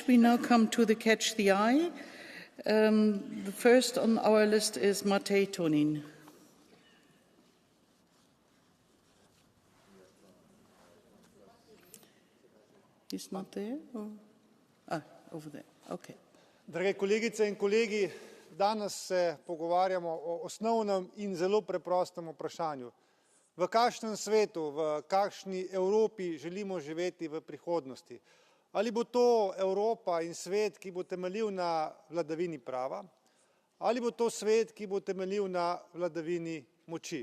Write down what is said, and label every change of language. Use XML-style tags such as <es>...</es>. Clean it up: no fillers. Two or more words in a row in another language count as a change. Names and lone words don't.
<en>We now come to the Catch the Eye. The first on our list is Matej Tonin. He's not there? Or? Over there. Okay.</en> <sl>Drage kolegice in kolegi, danes se pogovarjamo o osnovnem in zelo preprostem vprašanju. V kakšnem svetu, v kakšni Evropi želimo živeti v prihodnosti? Ali bo to Evropa in svet, ki bo temeljil na vladavini prava, ali bo to svet, ki bo temeljil na vladavini moči?</sl>